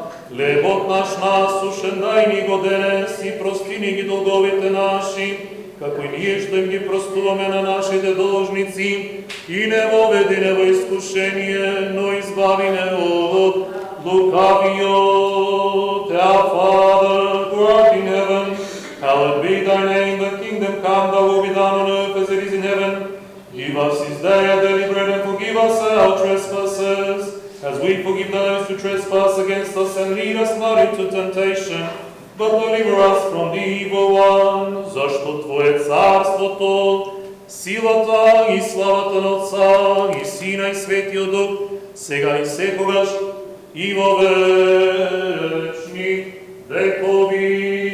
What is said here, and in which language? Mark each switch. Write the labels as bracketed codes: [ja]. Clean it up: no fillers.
[mk] Хлебот наш насушен дај ни го денес и прости ни ги долговите наши, како и ние што им ги простуваме на нашите должници, и не воведи не во искушение, но избави не од лукавиот. [en] Our Father, who art in heaven, hallowed be thy name, the kingdom come, thy will be done on earth as it is in heaven. Give us this day our daily bread, and forgive us our trespasses, as we forgive those who trespass against us, and lead us not into temptation, but deliver us from the evil one. [mk] Зашто Твое царството, силата и славата на Отца и Сина и Светиот Дух, сега и секогаш и во вечни векови.